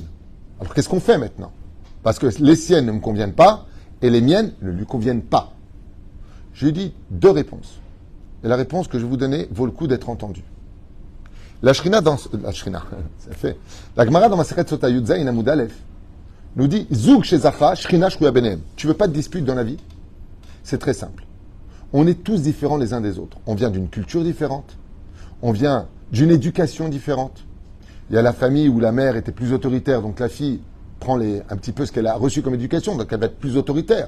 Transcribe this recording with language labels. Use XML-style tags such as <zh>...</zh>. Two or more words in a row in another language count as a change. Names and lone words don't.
<fr>Alors qu'est-ce qu'on fait maintenant? Parce que les siennes ne me conviennent pas et les miennes ne lui conviennent pas. Je lui ai dit 2 réponses. Et la réponse que je vais vous donner vaut le coup d'être entendue. La Gemara dans</fr> <he>מסכת סוטה יוד זין עמוד אלף</he> <fr>nous dit</fr> <he>זוג שזכה שכינה שרויה ביניהם.</he> <fr>Tu veux pas de dispute dans la vie? C'est très simple. On est tous différents les uns des autres. On vient d'une culture différente. On vient d'une éducation différente. Il y a la famille où la mère était plus autoritaire, donc la fille prend un petit peu ce qu'elle a reçu comme éducation, donc elle va être plus autoritaire.</fr>